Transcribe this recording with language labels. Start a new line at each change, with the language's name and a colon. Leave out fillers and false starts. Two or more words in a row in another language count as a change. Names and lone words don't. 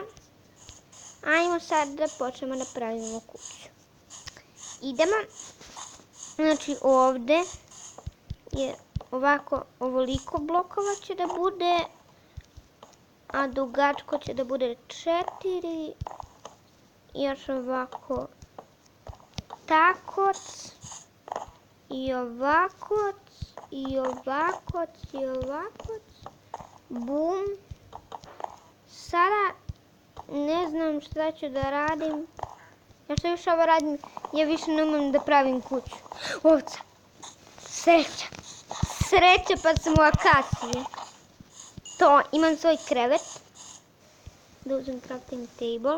Serbian: Ajmo sad da počnemo da pravimo kuću. Idemo. Znači ovdje je ovako, ovoliko blokova će da bude, a dugačko će da bude 4. Još ovako takoc, i ovakoc, i ovakoc, i ovakoc. Bum. Sada ne znam šta ću da radim. Ja što više ovo radim, ja više ne umem da pravim kuću. Ovca. Sreća pa sam u akaciji. To, imam svoj krevet. Da uzem
English: crafting table.